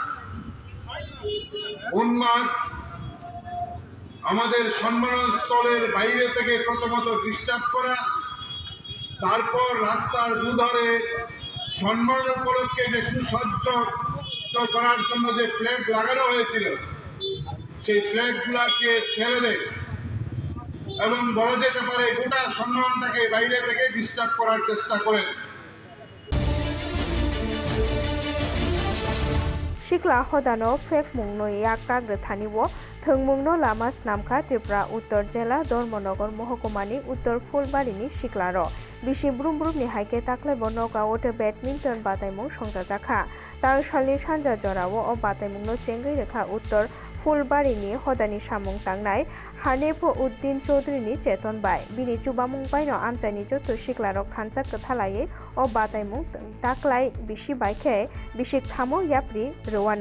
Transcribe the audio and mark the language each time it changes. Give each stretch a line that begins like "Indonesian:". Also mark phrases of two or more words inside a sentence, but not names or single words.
Bangla: উন্মাদ আমাদের সম্মেলন স্থলের বাইরে থেকে প্রথমত ডিস্টার্ব করা, তারপর রাস্তার দুধারে সম্মেলন উপলক্ষে যে সুসজ্জ করার জন্য যে ফ্ল্যাগ লাগানো হয়েছিল সেই ফ্ল্যাগগুলোকে ফেলে দেয় এবং বলা যেতে পারে গোটা সম্মেলনটাকে বাইরে থেকে ডিস্টার্ব করার চেষ্টা করেন।
Kok Borok: Shikla Hodano Fek Mungno Yaka Gathaniwo, Thungmungno Lamas Namka Tripura Uttor Jela Dormonogor Mohokumani Uttor Fulbarini Shiklaro, Bishi Brumbrumni Haike Takle Bonoga Ote Badminton Bataimung Songjajakha, Tangshali Shanja Jorawo o Bataimungno Chengi Rekha Uttor Fulbarini Hodani Shamung Tangnai, Hanepo Uddin Chaudhary Cheton Bai, Bini Chubamung Baino Amchani Joto Shiklaro Khanchak Kathalaye o Bataimung Taklai Bishi Baike, Bishik Thamo Yapri Rowana.